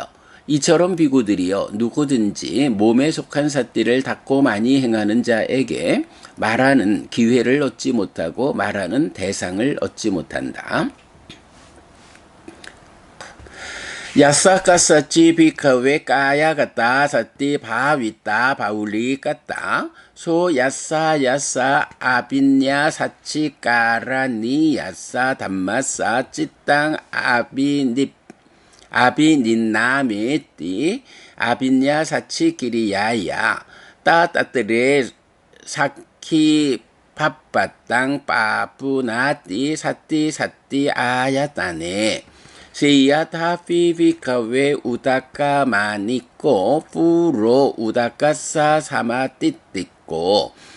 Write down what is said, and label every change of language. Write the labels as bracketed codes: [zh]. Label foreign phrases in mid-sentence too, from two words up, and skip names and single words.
[ko] 이처럼 비구들이여 누구든지 몸에 속한 삿띠를 닦고 많이 행하는 자에게 말하는 기회를 얻지 못하고 말하는 대상을 얻지 못한다. [pi] 야사카사치 비카웨 까야가따 사띠 바위따 바울리까따 소 야사 아빈야 사치 까라니 야사 담마사 찌땅 아비닌나메띠 아빈야 사치끼리야야 따따뜨레 사키 팝바땅 빠뿌나띠 사띠 아야따네 시야타 피비카웨 우다카 마니꼬 푸로 우다카사 사마띠띠꼬